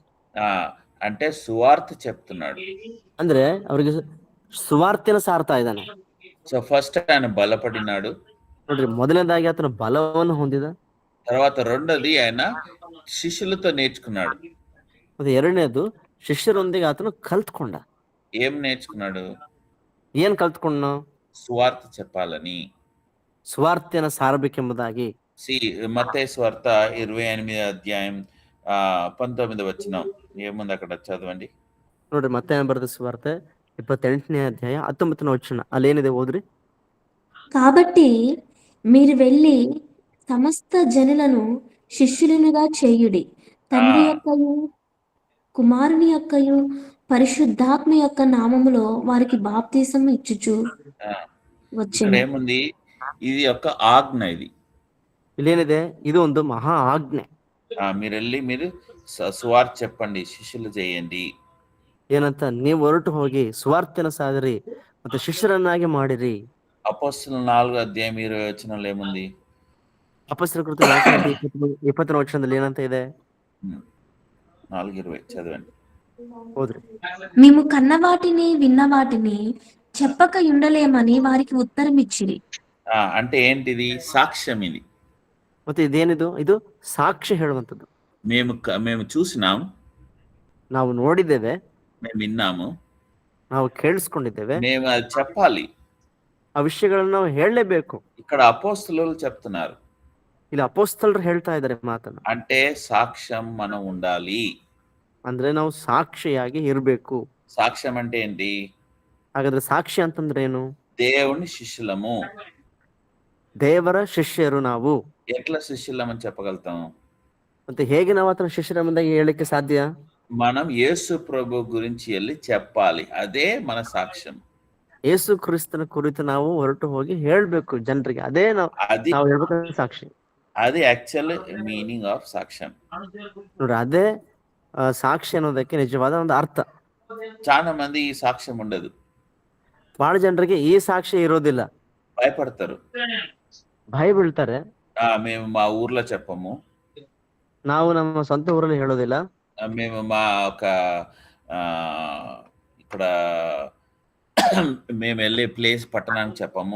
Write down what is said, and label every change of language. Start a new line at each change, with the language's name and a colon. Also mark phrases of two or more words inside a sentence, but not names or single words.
Telugu: ఆ, అంటే సువార్త చెప్తున్నాడు.
Kannada: ಅಂದ್ರೆ ಅವರಿಗೆ ಸುವಾರ್ತೆನ ಸಾರ್ತಾ ಇದ್ದಾನೆ.
English: so first
Telugu: ఆయన బలపడినాడు.
Kannada: ನೋಡ್ರಿ ಮೊದಲನೇದಾಗಿ ಆತನ ಬಲವನ್ನು ಹೊಂದಿದ.
Telugu: తర్వాత రెండోది ఆయన శిష్యులతో నేర్చుకున్నాడు.
Kannada: ಮತ್ತೆ ಎರಡನೇದು ಶಿಷ್ಯರೊಂದಿಗೆ ಆತನು ಕಲ್ತ್ಕೊಂಡ.
Telugu: ఏం నేర్చుకున్నాడు?
Kannada: ಏನ್ ಕಲ್ತ್ಕೊಂಡ?
Telugu: సువార్త చెప్పాలని.
Kannada: ಸುವಾರ್ತೆನ ಸಾರಬೇಕೆಂಬುದಾಗಿ.
Telugu: మత్తయి సువార్త 28వ అధ్యాయం 19వ వచనం ఏముంది అక్కడ చదవండి.
Kannada: ನೋಡ್ರಿ ಮತ್ತೆ ಬರೆದ ಸುವಾರ್ತೆ 28ನೇ ಅಧ್ಯಾಯ 19ನೇ ವಚನ. ಅಲ್ಲೇನಿದೆ ಓದ್ರಿ.
Telugu: కాబట్టి మీరు వెళ్ళి సమస్త జనులను శిష్యులనుగా చేయుడి, తండ్రి యొక్కయు కుమారుని యొక్కయు పరిశుద్ధాత్మ యొక్క నామములో వారికి బాప్తీసం ఇచ్చుచు ఇక్కడ వచ్చెను. ఏముంది? ఇది ఒక ఆజ్ఞ. ఇది
Kannada: ಇಲ್ಲೇನಿದೆ? ಇದು ಒಂದು ಮಹಾ ಆಜ್ಞೆ.
Telugu: మీరు వెళ్ళి మీరు సువార్త చెప్పండి, శిష్యులు చేయండి.
Kannada: ಏನಂತ? ನೀವು ಹೊರಟು ಹೋಗಿ ಸುವಾರ್ತೆನ ಸಾದಿರಿ ಮತ್ತೆ ಶಿಷ್ಯರನ್ನಾಗಿ ಮಾಡಿರಿ.
Telugu: అపోస్తలుల 4వ అధ్యాయం 20వ వచనంలో ఏముంది?
Kannada: ಅಪೊಸ್ತಲರ ಕೃತ್ಯ 20ನೇ ವಚನದಲ್ಲಿ ಏನಂತ ಇದೆ?
Telugu: 4:20 చదవండి.
Kannada: ಹೋದ್ರಿ.
Telugu: మేము కన్నవాటిని విన్నవాటిని చెప్పక ఉండలేమని వారికి ఉత్తరం ఇచ్చిరి. అంటే ఏంటిది? సాక్ష్యం. ఇది
Kannada: ಮತ್ತೆ ಇದೇನಿದು? ಇದು ಸಾಕ್ಷಿ ಹೇಳುವಂಥದ್ದು.
Telugu: మేము చూసినాం,
Kannada: ನಾವು ನೋಡಿದ್ದೇವೆ,
Telugu: మేము విన్నాము,
Kannada: ನಾವು ಕೇಳಿಸ್ಕೊಂಡಿದ್ದೇವೆ,
Telugu: మేము అది చెప్పాలి.
Kannada: ಆ ವಿಷಯಗಳನ್ನ ನಾವು ಹೇಳಲೇಬೇಕು.
Telugu: ఇక్కడ అపోస్తలులు చెప్తున్నారు.
Kannada: ಇಲ್ಲಿ ಅಪೊಸ್ತಲರು ಹೇಳ್ತಾ ಇದ್ದಾರೆ ಮಾತನ್ನ.
Telugu: అంటే సాక్ష్యం మనం ఉండాలి.
Kannada: ಅಂದ್ರೆ ನಾವು ಸಾಕ್ಷಿಯಾಗಿ ಇರಬೇಕು.
Telugu: సాక్ష్యం అంటే ఏంటి?
Kannada: ಹಾಗಾದ್ರೆ ಸಾಕ್ಷಿ ಅಂತಂದ್ರೆ ಏನು?
Telugu: దేవుని శిష్యులము.
Kannada: ದೇವರ ಶಿಷ್ಯರು ನಾವು.
Telugu: ఎట్లా శిష్యులమని చెప్పగలుగుతాం?
Kannada: ಮತ್ತೆ ಹೇಗೆ ನಾವು ಆತನ ಶಿಷ್ಯರ ಮುಂದಾಗಿ ಹೇಳಲಿಕ್ಕೆ ಸಾಧ್ಯ?
Telugu: మనం యేసు ప్రభు గురించి వెళ్ళి చెప్పాలి. అదే మన సాక్ష్యం.
Kannada: ಯೇಸು ಕ್ರಿಸ್ತನ ಕುರಿತು ನಾವು ಹೊರಟು ಹೋಗಿ ಹೇಳ್ಬೇಕು ಜನರಿಗೆ. ಅದೇ ನಾವು ಹೇಳ್ಬೇಕಾದ ಸಾಕ್ಷಿ.
Telugu: అది
English: actual meaning of
Telugu: సాక్ష్యం.
Kannada: ನೋಡ್ರಿ, ಅದೇ ಸಾಕ್ಷಿ ಅನ್ನೋದಕ್ಕೆ ನಿಜವಾದ ಒಂದು ಅರ್ಥ.
Telugu: చాలా మంది ఈ సాక్ష్యం ఉండదు.
Kannada: ಬಹಳ ಜನರಿಗೆ ಈ ಸಾಕ್ಷಿ ಇರೋದಿಲ್ಲ.
Telugu: భయపడతారు.
Kannada: ಭಯ ಬೀಳ್ತಾರೆ.
Telugu: మేము మా ఊర్లో చెప్పము,
Kannada: ನಾವು ನಮ್ಮ ಸ್ವಂತ ಊರಲ್ಲಿ ಹೇಳೋದಿಲ್ಲ,
Telugu: మేము మా ఒక ఇక్కడ మేము వెళ్ళే ప్లేస్ పట్టణానికి చెప్పము,